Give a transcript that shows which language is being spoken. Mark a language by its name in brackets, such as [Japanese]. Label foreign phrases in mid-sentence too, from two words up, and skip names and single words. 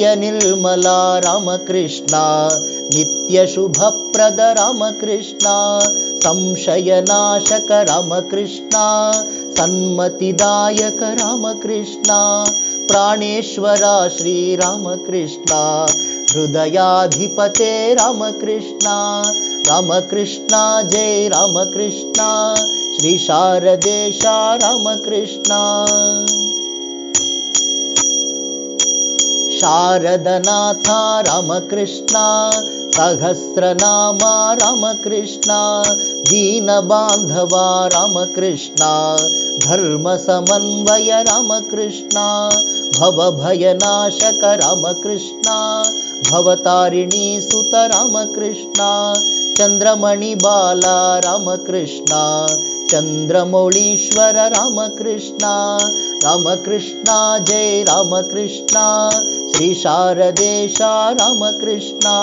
[Telugu] నిర్మల రామకృష్ణ, నిత్య శుభప్రద రామకృష్ణ, సంశయనాశక రామకృష్ణ, సన్మతిదాయక రామకృష్ణ, ప్రాణేశ్వర శ్రీరామకృష్ణ, హృదయాధిపతే రామకృష్ణ, రామకృష్ణ జయ రామకృష్ణ, శ్రీ శారదేశ రామకృష్ణ. [Kannada] ಶಾರದನಾಥ ರಾಮಕೃಷ್ಣ, ಸಹಸ್ರನಾಮ ರಾಮಕೃಷ್ಣ, ದೀನಬಾಂಧವ ರಾಮಕೃಷ್ಣ, ಧರ್ಮ ಸಮನ್ವಯ ರಾಮಕೃಷ್ಣ, ಭವಭಯನಾಶಕ ರಾಮಕೃಷ್ಣ, ಭವತಾರಿಣಿ ಸುತ ರಾಮಕೃಷ್ಣ, ಚಂದ್ರಮಣಿ ಬಾಲ ರಾಮಕೃಷ್ಣ, ಚಂದ್ರಮೌಳೀಶ್ವರ ರಾಮಕೃಷ್ಣ, ರಾಮಕೃಷ್ಣ ಜೈ ರಾಮಕೃಷ್ಣ, ಶ್ರೀ ಶಾರದೇಶ ರಾಮಕೃಷ್ಣ.